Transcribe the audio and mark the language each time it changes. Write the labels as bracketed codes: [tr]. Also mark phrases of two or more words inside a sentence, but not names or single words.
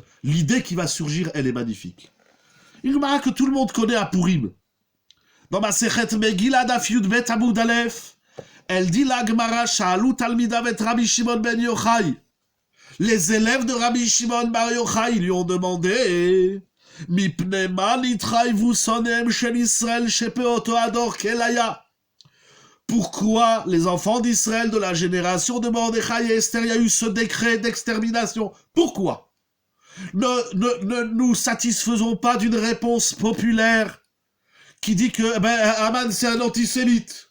[fr] L'idée qui va surgir, elle est magnifique. Une Gemara que tout le monde connaît à Purim. Dans ma [he] מסכת מגילה דף יוד בית עמוד אלף, [fr] elle dit la Gemara [he] שאלו תלמידיו את רבי שמעון בן יוחאי. [fr] Les élèves de Rabbi Shimon bar Yochai lui ont demandé [he] מפני מה נתחייבו שונאיהם של ישראל שבאותו הדור כליה. [fr] Pourquoi les enfants d'Israël de la génération de Mordechai et Esther, il y a eu ce décret d'extermination? Pourquoi? Ne nous satisfaisons pas d'une réponse populaire qui dit que Haman c'est un antisémite.